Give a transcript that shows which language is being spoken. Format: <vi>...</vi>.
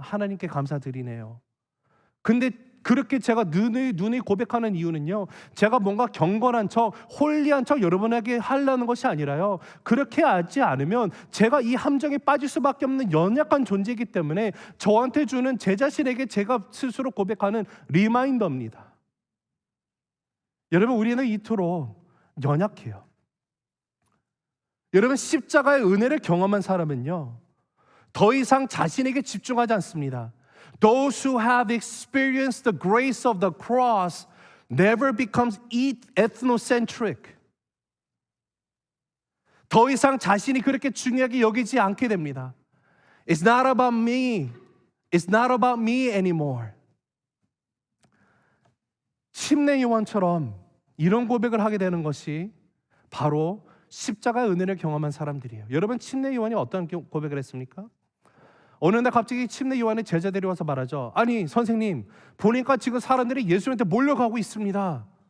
<ko>하나님께 감사드리네요. 근데 그렇게 제가 눈이 고백하는 이유는요, 제가 뭔가 경건한 척, 홀리한 척 여러분에게 하려는 것이 아니라요, 그렇게 하지 않으면 제가 이 함정에 빠질 수밖에 없는 연약한 존재이기 때문에 저한테 주는 제 자신에게 제가 스스로 고백하는 리마인더입니다. 여러분, 우리는 이토록 연약해요. 여러분, 십자가의 은혜를 경험한 사람은요, 더 이상 자신에게 집중하지 않습니다.</ko> <en>Those who have experienced the grace of the cross never becomes ethnocentric.</en> <ko>더 이상 자신이 그렇게 중요하게 여기지 않게 됩니다.</ko> <en>It's not about me. It's not about me anymore.</en> <ko>침례 요한처럼 이런 고백을 하게 되는 것이 바로 십자가의 은혜를 경험한 사람들이에요. 여러분, 침례 요한이 어떤 고백을 했습니까? 어느 날 갑자기 침례 요한의 제자들이 와서 말하죠. 아니 선생님, 보니까 지금 사람들이 예수님한테 몰려가고 있습니다.</ko>